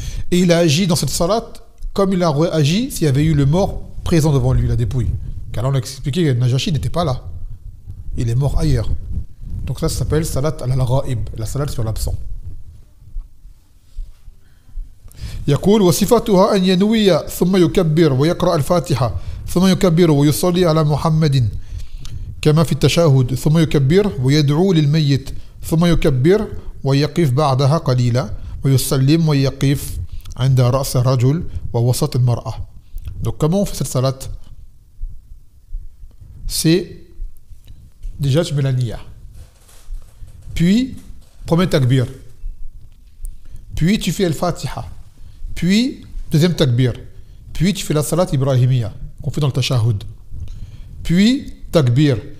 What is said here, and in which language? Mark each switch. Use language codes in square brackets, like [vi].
[fr] Et il a agi dans cette salat comme il a agi s'il y avait eu le mort présent devant lui, la dépouille. Car là on a expliqué que Najashi n'était pas là. Il est mort ailleurs. Donc ça s'appelle salat al-ghaib, la salat sur l'absent. [ar] يقول وصفتها أن ينوي ثم يكبر ويقرأ الفاتحة ثم يكبر ويصلي على محمد كما في التشهد ثم يكبر ويدعو للميت ثم يكبر ويقف بعدها قليلا ويسلم ويقف عند رأس الرجل ووسط المرأة. [fr] Donc comment on fait cette salat? C'est déjà tu mets la niya. Puis premier takbir. Puis tu fais al-Fatiha. Puis deuxième takbir. Puis tu fais la salat ibrahimiya qu'on fait dans le tashahhud. Puis takbir.